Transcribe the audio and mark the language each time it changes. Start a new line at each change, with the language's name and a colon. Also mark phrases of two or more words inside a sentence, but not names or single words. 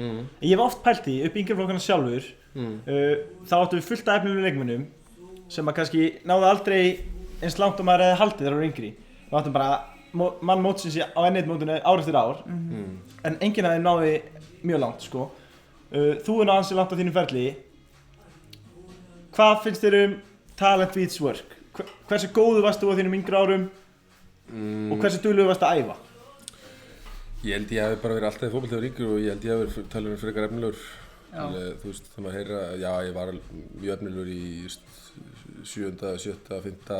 Icelandic: Ég hef oft pælt í upp í yngri flokkana sjálfur, þá áttum við fullt af efnilegum leikmönnum sem að kannski náðu aldrei eins langt og maður hefði haldið þegar voru yngri. Við áttum bara mann mótsins á N1 mótinu ár eftir ár, en enginn af þeim náði mjög langt sko. Þú náðu ansi langt á þínum ferli. Hvað finnst þér
English: talent beats work?
Icelandic: Hversu góður varst þú á þínum yngri árum og hversu duglegur varst að æfa? Ég held ég hafi bara verið alltaf í fótbolta þegar yngri og ég held ég hafi talið verið frekar efnilegur. Þú veist, þannig að heyra, já ég var mjög efnilegur í 7., 7., 5.